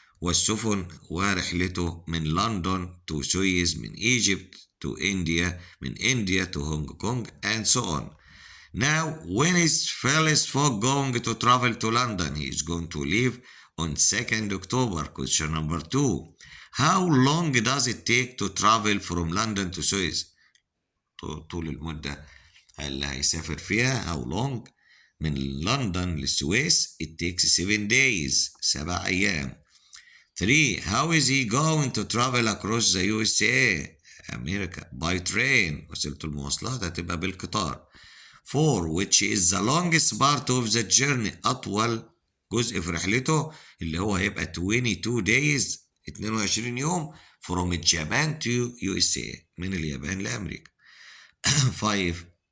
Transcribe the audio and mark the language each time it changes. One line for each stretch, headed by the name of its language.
Arabic: والسفن ورحلته من لندن
English: to Suez من Egypt to India من India to Hong Kong and so on. Now, when is Phileas Fogg going to travel to London? He is going to leave on 2nd October. Question number 2. How long does it take to travel from London to Suez?
Arabic: طول المدة اللي هيسافر فيها
English: how long
Arabic: من لندن للسويس
English: it takes 7 days
Arabic: 7 أيام.
English: 3. How is he going to travel across the USA أمريكا by train
Arabic: وسيلة المواصلات هتبقى بالقطار.
English: 4. Which is the longest part of the journey
Arabic: أطول جزء في رحلته اللي هو هيبقى
English: 22 days
Arabic: 22 يوم
English: from Japan to USA
Arabic: من اليابان لأمريكا.
English: 5.